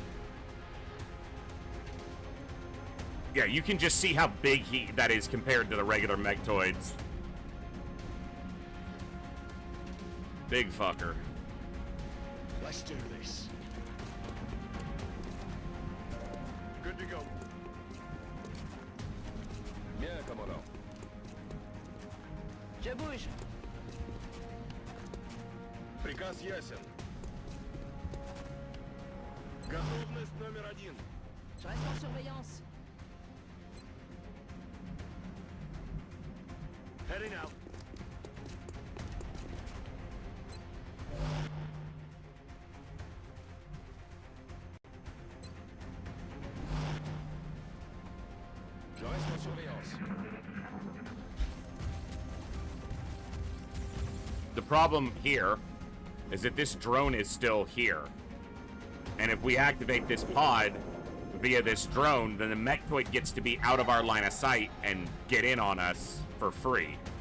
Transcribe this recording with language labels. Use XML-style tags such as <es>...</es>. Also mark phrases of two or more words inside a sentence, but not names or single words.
<en>Yeah, you can just see how big that is compared to the regular mechtoids. Big fucker. Let's do this. Good to go.</en> <fr>Bien, commandant. Je bouge.</fr> <ru>Приказ ясен. Готовность номер 1.</ru> <fr>Je reste en surveillance.</fr> <en>Heading out.</en> <fr>Je reste en surveillance.</fr> <en>The problem here is that this drone is still here. And if we activate this pod via this drone, then the mechtoid gets to be out of our line of sight and get in on us for free.</en>